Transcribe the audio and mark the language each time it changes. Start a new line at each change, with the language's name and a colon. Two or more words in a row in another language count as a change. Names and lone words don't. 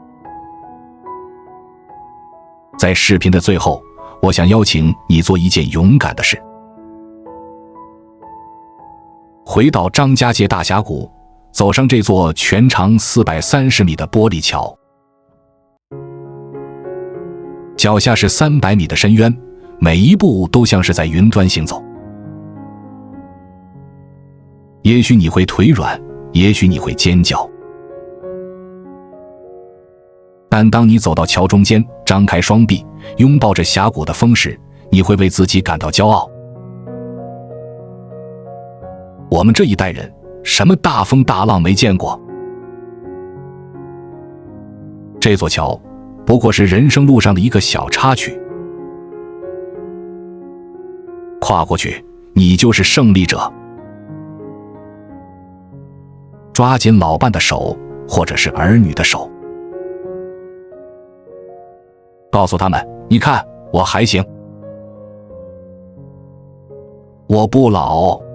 Chinese: 在視頻的最後，我想邀請你做一件勇敢的事，回到張家界大峽谷，走上這座全長430米的玻璃橋，腳下是300米的深淵，每一步都像是在雲端行走。也許你會腿軟，也許你會尖叫，但當你走到橋中間，張開雙臂，擁抱着峽谷的風時，你會為自己感到驕傲。我們這一代人，什麼大風大浪沒見過？這座橋不過是人生路上的一個小插曲，跨過去，你就是勝利者。抓緊老伴的手，或者是兒女的手，告訴他們，你看，我還行，我不老。